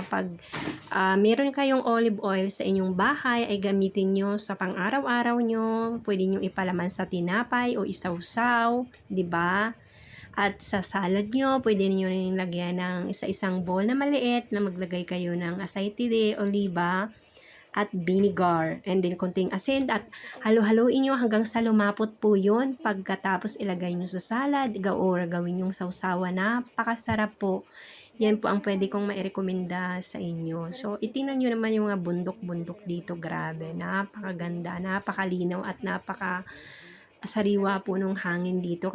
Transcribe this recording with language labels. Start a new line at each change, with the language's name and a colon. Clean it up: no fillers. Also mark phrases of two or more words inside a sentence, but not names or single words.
Filipino: Pag meron kayong olive oil sa inyong bahay, ay gamitin nyo sa pang-araw-araw nyo. Pwede nyo ipalaman sa tinapay o isawsaw, 'di ba? At sa salad nyo, pwede nyo rin lagyan ng isa-isang bowl na maliit na maglagay kayo ng
Spanish: aceite de oliva
Filipino: at vinegar,
English: and then
Filipino: konting asin at halo-haloin nyo hanggang sa lumapot po yun. Pagkatapos ilagay nyo sa salad or gawin yung sawsawan, napakasarap po. Yan po ang pwede kong mairekomenda sa inyo. So, itingnan nyo naman yung mga bundok-bundok dito. Grabe, napakaganda, napakalinaw at sariwa po nung hangin dito.